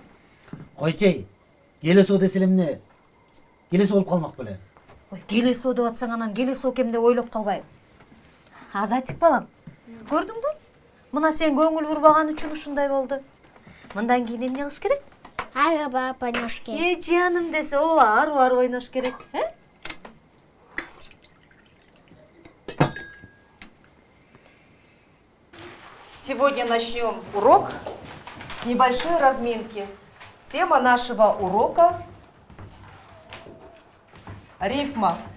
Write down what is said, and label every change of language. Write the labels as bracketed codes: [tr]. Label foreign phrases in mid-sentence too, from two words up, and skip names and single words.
[ky] Койчей, келесо десе эмне? Келесо болуп калмак беле. Ой, келесо деп атсаң анан келесо кем деп ойлоп калбайбы? Азатик балам, көрдүңбү? Мына сен көңүл бурбаган үчүн ушундай болду. Мындан кийин эмне кылыш керек? Арып ойнош керек. Жаным десе, ооба, арып ойнош керек, [ru] Сегодня начнем урок с небольшой разминки. Тема нашего урока – рифма.